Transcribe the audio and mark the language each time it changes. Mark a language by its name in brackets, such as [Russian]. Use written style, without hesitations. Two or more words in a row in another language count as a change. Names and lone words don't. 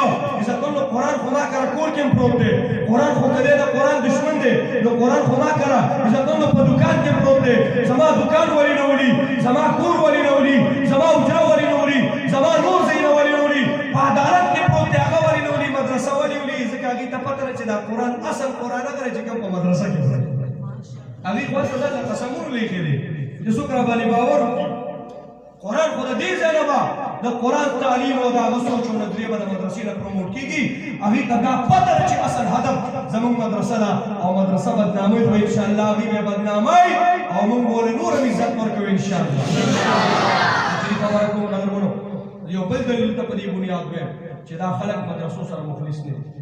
[Pashto] عزت الله قرآن خو ما کرا کور کې پروت دی قرآن خو کده د قرآن دشمن دی نو قرآن خو ما کرا عزت الله په دکان کې پروت دی زما دکان ولی نه ولی زما کور ولی نه ولی زما اجره ولی نه ولی زما نور زین ولی نه ولی په عدالت کې پروت دی هغه ولی نه ولی مدرسه ولی ولی ځکه هغه ته پته چې دا قرآن اصل قرآن هغه چې کوم په مدرسه کې هغه خو څه د قسمونو لیکلي چې څوک را باندې باور وکړي قرآن خو د دې ځای نه به د قرآن تعلیم او د هغه سوچ او نظریې به د مدرسې نه پروموټ کېږي هغې ته دا پته ده چې اصل هدف زموږ مدرسه ده او مدرسه بدنامۍ به انشاءالله هغې به بدنامۍ او موږ به ولې نور هم عزت ورکوو انشاءالله خبره کوم قدرمنو یو بل دلیل ته په دې بنیاد وایم چې دا خلک مدرسو سره مخلص نه دي